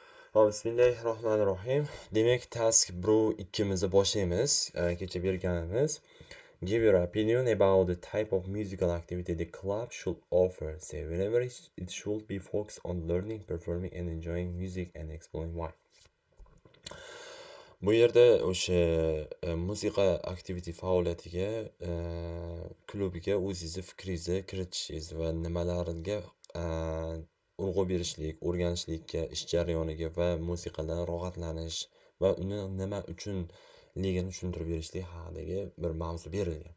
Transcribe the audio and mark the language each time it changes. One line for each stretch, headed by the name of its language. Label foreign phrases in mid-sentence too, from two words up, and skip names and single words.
Uzbek: Hop, Bismillahirrohmanirrohim. Demak, task bro ikkimizni boshlaymiz. Kecha berganimiz.
English: Give your opinion about the type of musical activity the club should offer. Say whenever it should be focused on learning, performing and enjoying music and explaining why.
Uzbek: Bu yerda o'sha musiqa activity faoliyatiga, klubiga o'zingizni fikringizni kiritishingiz va nimalarga urg'u berishlik, o'rganishlikka, ish jarayoniga va musiqadan rohatlanish va uni nima uchunligini tushuntirib berishlik haqidagi bir mavzu berilgan.